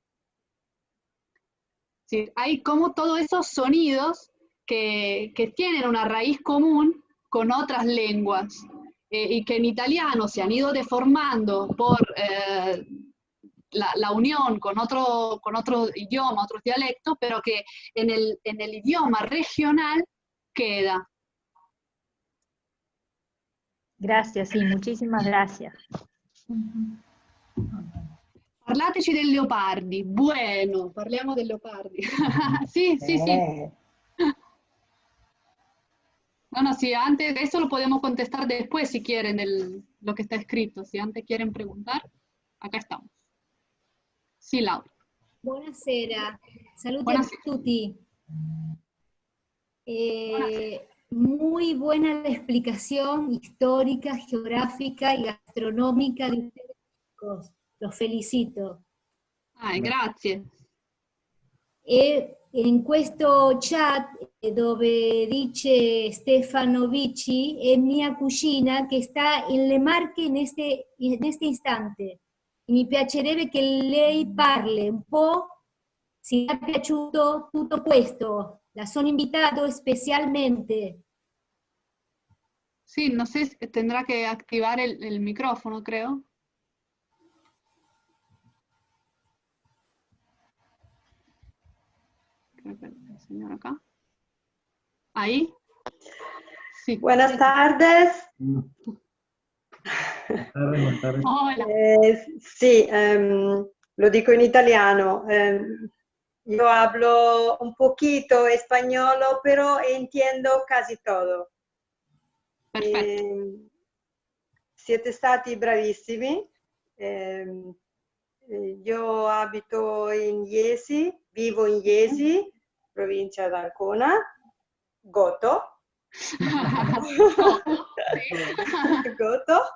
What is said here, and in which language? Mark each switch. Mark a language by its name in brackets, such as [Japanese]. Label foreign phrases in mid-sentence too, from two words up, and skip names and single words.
[Spanish] Sí, hay como todos esos sonidos que tienen una raíz común con otras lenguas y que en italiano se han ido deformando por la unión con otro idioma, otros dialectos, pero que en el idioma regional queda. Gracias, sí, muchísimas gracias. [Italian] Parlateci del leopardi. [Spanish] Bueno, [Italian] parliamo del leopardi. Sì, sì, sì. [Spanish] No, sí, antes, eso lo podemos contestar después si quieren lo que está escrito. Si antes quieren preguntar, acá estamos. Sí, Laura. [Italian] Buonasera, saluti Buonasera. a tutti. [Spanish] Muy buena la explicación histórica, geográfica y gastronómica de ustedes, chicos. Los felicito. Ay, [Italian] grazie. In questo chat dove dice Stefano Vici è mia cugina che sta in Le Marche in este istante. E mi piacerebbe che lei parli un po' se le è piaciuto tutto questo. La sono invitato especialmente. [Spanish] Sí, no sé, tendrá que activar el micrófono, creo. Creo que el señor acá. ¿Ahí? Sí. Buenas tardes. Buenas tardes. Hola. [Italian] Sì, lo dico in italiano. [Spanish] Io hablo un poquito español, pero entiendo casi todo. [Italian] Perfetto. Siete stati bravissimi. Io abito in Iesi, vivo in Iesi, provincia di Ancona, Goto. Goto.